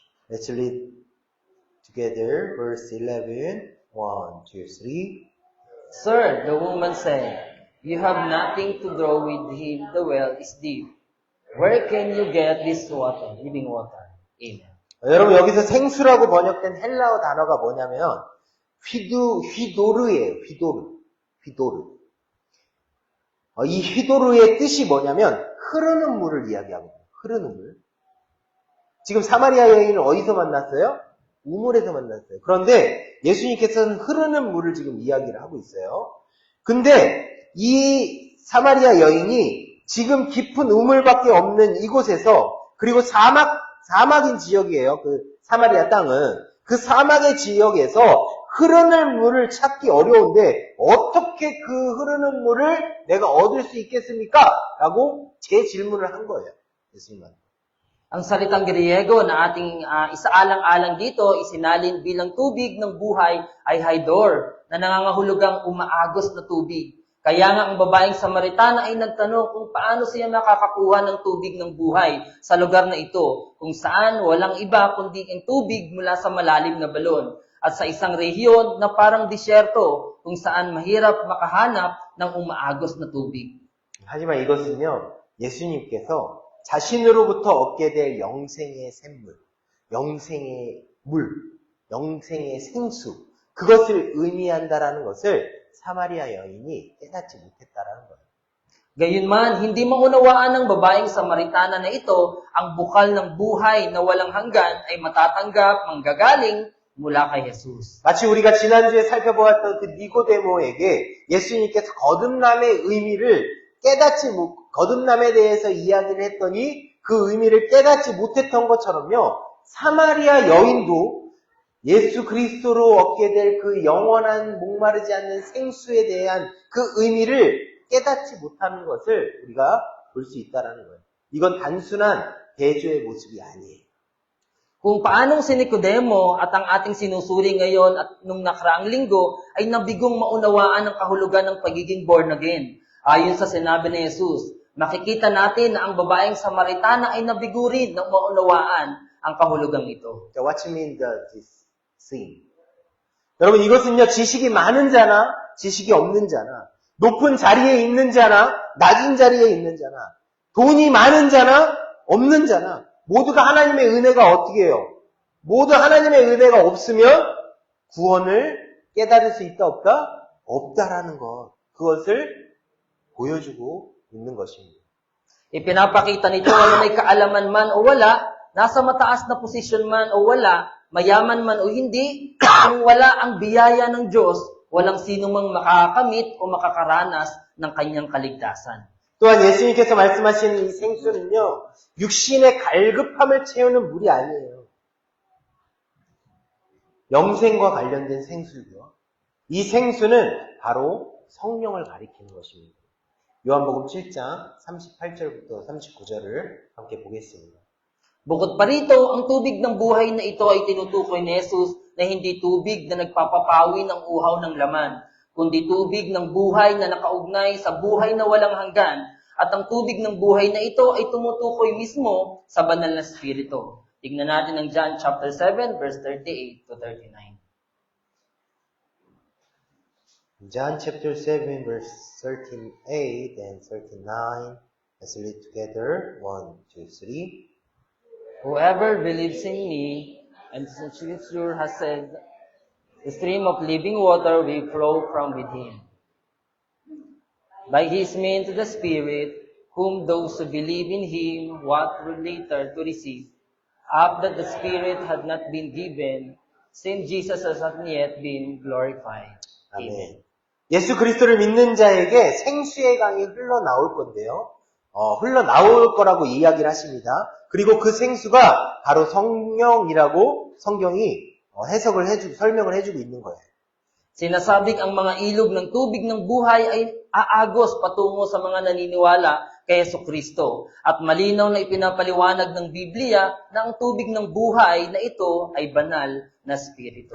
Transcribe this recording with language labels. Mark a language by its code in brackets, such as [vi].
[en] Let's read together verse 11. 1, 2, 3. Sir, the woman said, "You have nothing to draw with him, the well is deep. Where can you get this water, living water?" Amen. [ko] 여러분 여기서 생수라고 번역된 헬라어 단어가 뭐냐면 휘도르예요. 휘도르. 이 휘도르의 뜻이 뭐냐면 흐르는 물을 이야기하거든요. 흐르는 물. 지금 사마리아 여인을 어디서 만났어요? 우물에서 만났어요. 그런데 예수님께서는 흐르는 물을 지금 이야기를 하고 있어요. 근데 이 사마리아 여인이 지금 깊은 우물밖에 없는 이곳에서, 그리고 사막인 지역이에요. 그 사마리아 땅은. 그 사막의 지역에서 흐르는 물을 찾기 어려운데 어떻게 그 흐르는 물을 내가 얻을 수 있겠습니까? 라고 재질문을 한 거예요. 예수님한테. [tl] Ang salitang Griego na ating isaalang-alang dito, isinalin bilang tubig ng buhay ay hydor, na nangangahulugang umaagos na tubig. Kaya nga ang babaeng Samaritana ay nagtanong kung paano siya makakakuha ng tubig ng buhay sa lugar na ito, kung saan walang iba kundi ang tubig mula sa malalim na balon, at sa isang rehiyon na parang disyerto, kung saan mahirap makahanap ng umaagos na tubig. [ko] 하지만 이것은요, 예수님께서 자신으로부터 얻게 될 영생의 샘물, 영생의 물, 영생의 생수, 그것을 의미한다라는 것을 사마리아 여인이 깨닫지 못했다라는 거예요. [tl] Gayunman, hindi maunawaan ng babaeng Samaritana na ito ang bukal ng buhay na walang hanggan ay matatanggap, manggagaling mula kay Jesus. [ko] 마치 우리가 지난주에 살펴보았던 그 니고데모에게 예수님께서 거듭남의 의미를 거듭남에 대해서 이야기를 했더니 그 의미를 깨닫지 못했던 것처럼요, 사마리아 여인도 예수 그리스도로 얻게 될 그 영원한 목마르지 않는 생수에 대한 그 의미를 깨닫지 못하는 것을 우리가 볼 수 있다는 거예요. 이건 단순한 대조의 모습이 아니에요. [tl] Kung paanong si Nicodemo at ang ating sinusuri ngayon at nung nakaraang linggo ay nabigong maunawaan ang kahulugan ng pagiging born again. Ayon sa sinabi ni Jesus, makikita natin na ang babaeng Samaritana ay nabigo rin ng maunawaan ang kahulugang ito. [en] So what you mean this thing? [ko] 여러분 이것은요, 지식이 많은 자나 지식이 없는 자나, 높은 자리에 있는 자나 낮은 자리에 있는 자나, 돈이 많은 자나 없는 자나, 모두가 하나님의 은혜가 어떻게 해요? 모두 하나님의 은혜가 없으면 구원을 깨달을 수 있다 없다? 없다라는 것. 그것을 보여주고 있는 것입니다. [tl] Ipinapakita nito na may kaalaman man o wala, nasa mataas na posisyon man o wala, mayaman man o hindi, kung wala ang biyaya ng Diyos, walang sino mang makakamit o makakaranas ng kanyang kaligtasan. [ko] 또한 예수님께서 말씀하시는 이 생수는요, 육신의 갈급함을 채우는 물이 아니에요. 영생과 관련된 생수고요. 이 생수는 바로 성령을 가리키는 것입니다. 요한복음 7장 38절부터 39절을 함께 보겠습니다. [tl] Bukod pa rito, ang tubig ng buhay na ito ay tinutukoy ni Jesus na hindi tubig na nagpapapawi ng uhaw ng laman, kundi tubig ng buhay na nakaugnay sa buhay na walang hanggan, at ang tubig ng buhay na ito ay tumutukoy mismo sa banal na Espiritu. Tignan natin ang [en] John chapter 7, verse 38 to 39. John chapter 7 verse 38 and 39. Let's read together. 1, 2, 3. Whoever believes in me, and the Scripture has said, the stream of living water will flow from within. By his means the Spirit, whom those who believe in him what were later to receive, after the Spirit had not been given, since Jesus has not yet been glorified. [ko] 아멘. 예수 그리스도를 믿는 자에게 생수의 강이 흘러나올 건데요. 흘러나올 거라고 이야기를 하십니다. 그리고 그 생수가 바로 성령이라고 성경이 설명을 해주고 있는 거예요. [tl] Sinasabing ang mga ilog ng tubig ng buhay ay aagos patungo sa mga naniniwala kay Jesucristo. At malinaw na ipinapaliwanag ng Biblia na ang tubig ng buhay na ito ay banal na Espiritu.